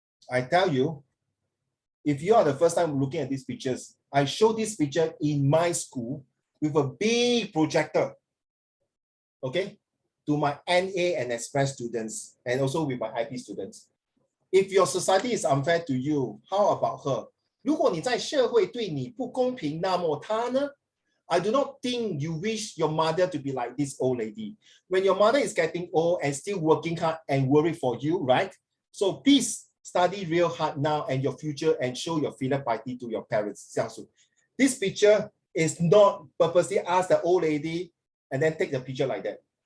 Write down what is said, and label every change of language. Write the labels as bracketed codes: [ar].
[en] I tell you, if you are the first time looking at these pictures, I show this picture in my school with a big projector, okay, to my NA and Express students, and also with my IP students. If your society is unfair to you, how about her? [zh] 如果你在社会对你不公平，那么她呢？ [en] I do not think you wish your mother to be like this old lady. When your mother is getting old and still working hard and worried for you, right? So please study real hard now and your future and show your filial piety to your parents. This picture is not purposely ask the old lady and then take the picture like that.